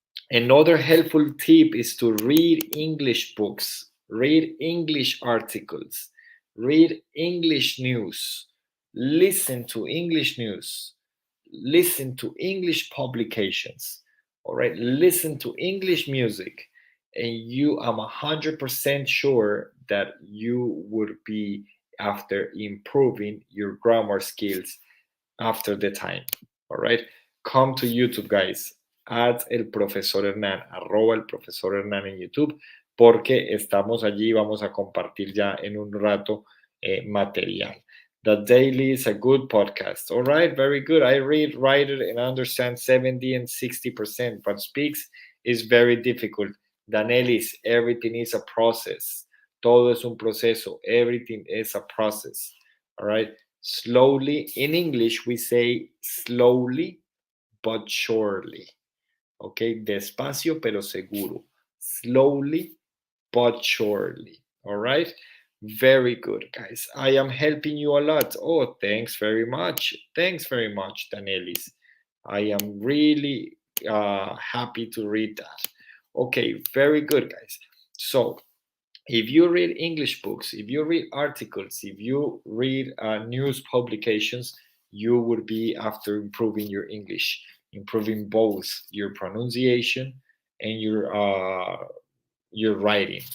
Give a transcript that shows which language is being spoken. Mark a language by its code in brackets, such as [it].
[en] Another helpful tip is to read English books, read English articles, read English news, listen to English news, listen to English publications, all right, listen to English music, and I'm 100% sure that you would be after improving your grammar skills after the time. All right. Come to YouTube, guys. [es] Add el profesor Hernán, arroba el profesor Hernán en YouTube, porque estamos allí. Vamos a compartir ya en un rato material. [en] The Daily is a good podcast. All right, very good. I read, write it, and understand 70 and 60%, but speaks is very difficult. Danelis, everything is a process. [es] Todo es un proceso. [en] Everything is a process. All right. Slowly, in English, we say slowly but surely. [es] Okay, despacio pero seguro. [en] Slowly but surely. All right, very good, guys. I am helping you a lot. Oh, thanks very much. Thanks very much, Danielis. I am really happy to read that. Okay, very good, guys. So if you read English books, if you read articles, if you read news publications, you would be after improving your English, improving both your pronunciation and your writing.